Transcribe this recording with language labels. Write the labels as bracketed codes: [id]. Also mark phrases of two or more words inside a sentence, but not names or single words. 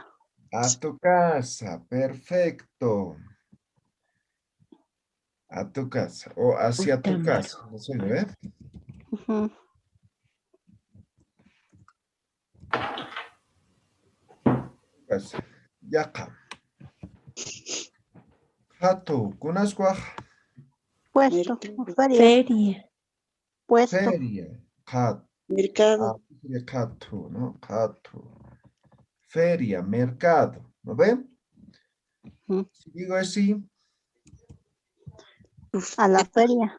[es] A tu casa, perfecto. A tu casa o hacia tu casa. No sé, ¿eh? Casa. [ay] Yaqa. Hatu, kunasquaj. [es] Puesto. Feria. Puesto. Feria. Hat. Mercado. Hatu, ¿no? Hatu. Feria, mercado. ¿No ven? Si digo así. A la feria.